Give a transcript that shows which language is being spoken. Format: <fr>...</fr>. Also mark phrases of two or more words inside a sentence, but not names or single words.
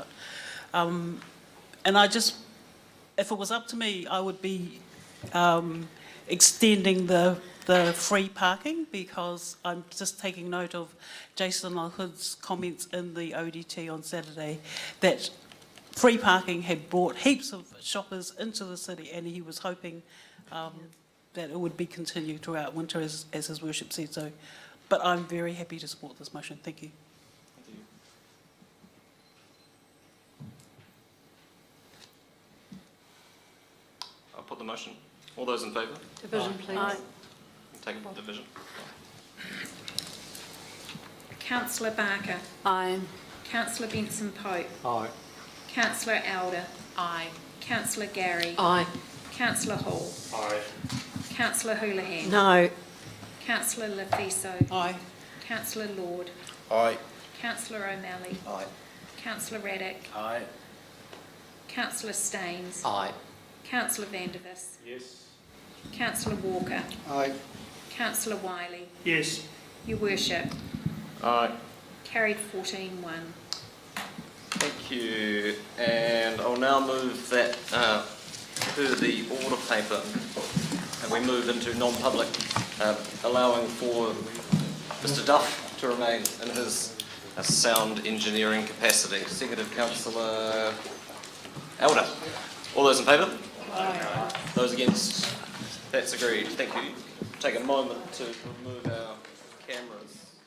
<en>And if it was up to me, I would be extending the free parking, because I'm just taking note of Jason Hood's comments in the ODT on Saturday that free parking had brought heaps of shoppers into the city, and he was hoping that it would be continued throughout winter, as his worship said so. But I'm very happy to support this motion. Thank you. Thank you. I'll put the motion. All those in favour? Division, please. Aye. Take a division. Councillor Barker. Aye. Councillor Benson Pope. Aye. Councillor Elder. Aye. Councillor Gary. Aye. Councillor Hall. Aye. Councillor Houlihan. No. Councillor Lefiso. Aye. Councillor Lord. Aye. Councillor O'Malley. Aye. Councillor Raddick. Aye. Councillor Staines. Aye. Councillor Vandervis. Yes. Councillor Walker. Aye. Councillor Wiley. Yes. Your Worship. Aye. Carried 14-1. Thank you. And I'll now move that to the order paper. And we move into non-public, allowing for Mr. Duff to remain in his sound engineering capacity. Seconded Councillor Elder. All those in favour? Aye. Those against? That's agreed. Thank you. Take a moment to remove our cameras.</en>